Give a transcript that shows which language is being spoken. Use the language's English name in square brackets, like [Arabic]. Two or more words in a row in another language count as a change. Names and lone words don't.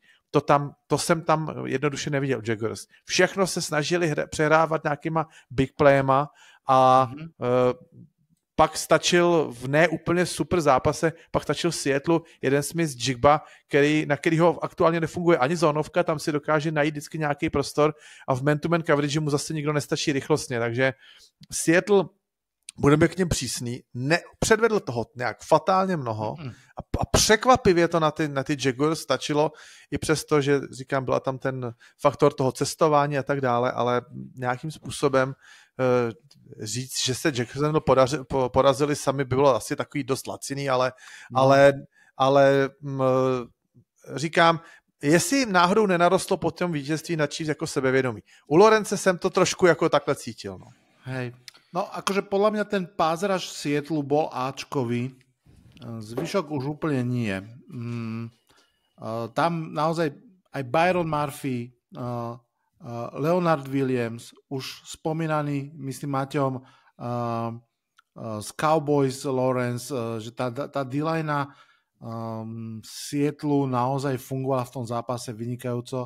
[Czech] To jsem tam jednoduše neviděl Jaguars. Všechno se snažili přehrávat nějakýma [English] big playema [Czech] a pak stačil v ne úplně super zápase, pak stačil Seattleu jeden Smith-Jigba, na kterýho aktuálně nefunguje ani zónovka, tam si dokáže najít vždycky nějaký prostor a v [English] man-to-man coverage [Czech] mu zase nikdo nestačí rychlostně, takže Seattle, budeme k něm přísný, předvedl toho nějak fatálně mnoho a překvapivě to na ty Jaguars stačilo, i přesto, že říkám, byla tam ten faktor toho cestování a tak dále, ale nějakým způsobem říct, že se Jacksonville porazili sami, by bylo asi takový dost laciný, ale říkám, jestli náhodou nenarostlo po tom vítězství na Chiefs jako sebevědomí. U Lorence jsem to trošku jako takhle cítil. No. [Slovak] Hej. No, akože podľa mňa ten pázraž Seattleu bol áčkový, zvyšok už úplne nie. Tam naozaj aj Byron Murphy, Leonard Williams, už spomínaný, myslím, Maťom, z Cowboys Lawrence, že tá D-line Seattleu naozaj fungovala v tom zápase vynikajúco.